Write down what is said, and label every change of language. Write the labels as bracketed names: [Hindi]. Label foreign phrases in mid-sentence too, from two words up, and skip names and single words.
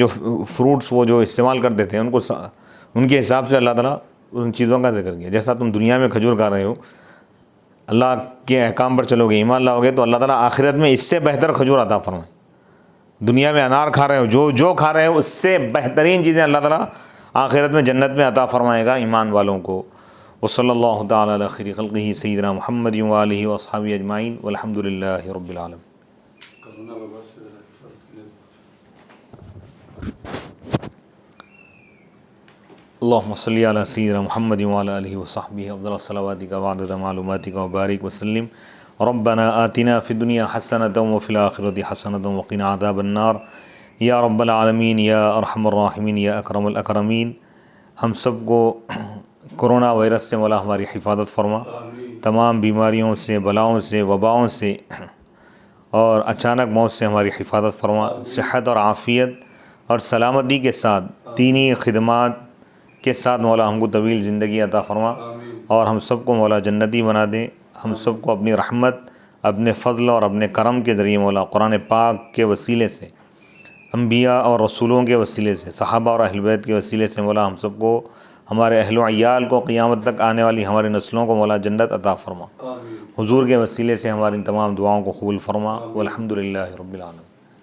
[Urdu] جو فروٹس وہ جو استعمال کرتے تھے ان کو ان کے حساب سے اللہ تعالیٰ ان چیزوں کا ذکر کیا. جیسا تم دنیا میں کھجور کھا رہے ہو، اللہ کے احکام پر چلو گے، ایمان لاؤ گے، تو اللہ تعالیٰ آخرت میں اس سے بہتر کھجور عطا فرمائے. دنیا میں انار کھا رہے ہو، جو کھا رہے ہو، اس سے بہترین چیزیں اللہ تعالیٰ آخرت میں جنت میں عطا فرمائے گا ایمان والوں کو. [Arabic] وصلى الله تعالى على خير خلقه سيدنا محمد وآله وأصحابه أجمعين والحمد لله رب العالمين. اللهم صل على سيدنا محمد وعلى آله وصحبه أفضل صلواتك وعدد معلوماتك وبارك وسلم. ربنا آتنا في الدنيا حسنة وفي الآخرة حسنة وقنا عذاب النار يا رب العالمين يا أرحم الراحمين يا أكرم الأكرمين. [Urdu] ہم سب کو [English] corona virus [Urdu] سے مولا ہماری حفاظت فرما، تمام بیماریوں سے، بلاؤں سے، وباؤں سے اور اچانک موت سے ہماری حفاظت فرما. صحت اور عافیت اور سلامتی کے ساتھ دینی خدمات کے ساتھ مولا ہم کو طویل زندگی عطا فرما، اور ہم سب کو مولا جنتی بنا دے. ہم سب کو اپنی رحمت، اپنے فضل اور اپنے کرم کے ذریعے مولا قرآن پاک کے وسیلے سے، انبیاء اور رسولوں کے وسیلے سے، صحابہ اور اہل بیت کے وسیلے سے مولا ہم سب کو، ہمارے اہل و عیال کو، قیامت تک آنے والی ہماری نسلوں کو مولا جنت عطا فرما. حضور کے وسیلے سے ہماری تمام دعاؤں کو قبول فرما. [Arabic] والحمد لله رب العالمين.